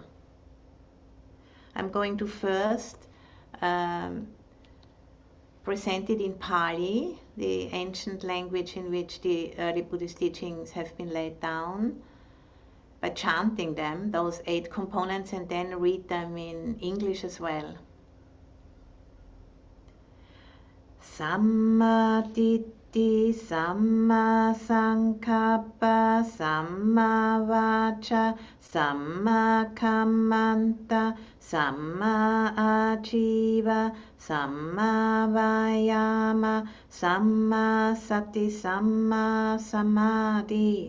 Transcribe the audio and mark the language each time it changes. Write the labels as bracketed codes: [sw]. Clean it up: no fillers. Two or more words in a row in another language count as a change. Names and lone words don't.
[en] I'm going to first present it in Pali, the ancient language in which the early Buddhist teachings have been laid down, by chanting them, those 8 components, and then read them in English as well. [pi] Samma Ditti, Samma Sankappa, Samma Vacha, Samma Kammanta, Samma Ajiva, Samma Vayama, Samma Sati, Samma Samadhi.